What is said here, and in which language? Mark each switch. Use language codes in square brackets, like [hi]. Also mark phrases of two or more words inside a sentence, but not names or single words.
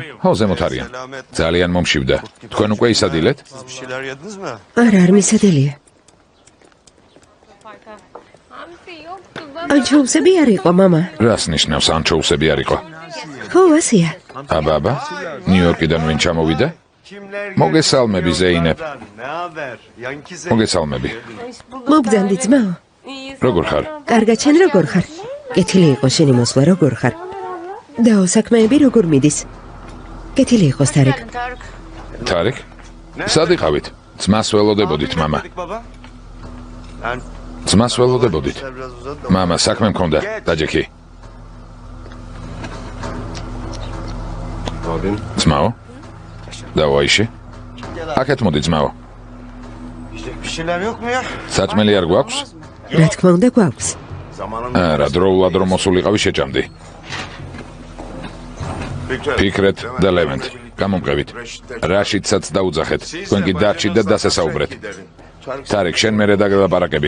[ka] ხო, ზემოთ არიან. ძალიან მომშივდა. თქვენ უკვე ისადილეთ? [tr] Bir şeyler yediniz mi? [ka] არა, არ მისადელია. [tr] Hamsi yoktu baba. [ka] ანჩოუსები არ იყო, მამა. რას ნიშნავს ანჩოუსები არ იყო? ხო, ასეა. აბა, ნიუ-იორკიდან ვინ ჩამოვიდა? მოგესალმები ზეინებ. [tr] Ne haber? Yanki Zeynep. [ka] მოგესალმები. მობრძანდი ძმაო. როგორ ხარ? კარგად შენ როგორ ხარ? კეთილი იყო შენი მოსვლა, როგორ ხარ? დაო საქმეები როგორ მიდის? კეთილი იყოს თარიკ. Tarık. თარიკ? სად იყავით? ძმას ველოდებოდით, მამა. [tr] Baba. Ben [ka] ძმას ველოდებოდით. [tr] biraz uzadı da. [ka] მამა, საქმე მქონდა, დაჯექი. [tr] Abim. [ka] ძმაო? დავაიში. აქეთ მოდი ძმაო. [tr] Bir şeyler yok mu ya? [ka] საჭმელი არ გვაქვს? რა თქმა უნდა გვაქვს. [tr] Zamanında. [ka] არა, დროულად რომ მოსულიყავი შეჭამდი. Fikret. ფიქრეთ და ლევენტ. გამომყევით. რაშიდსაც დაუძახეთ. თქვენ კი დარჩით და დასასაუბრეთ. თარიქ, შენ მერე დაგელაპარაკები.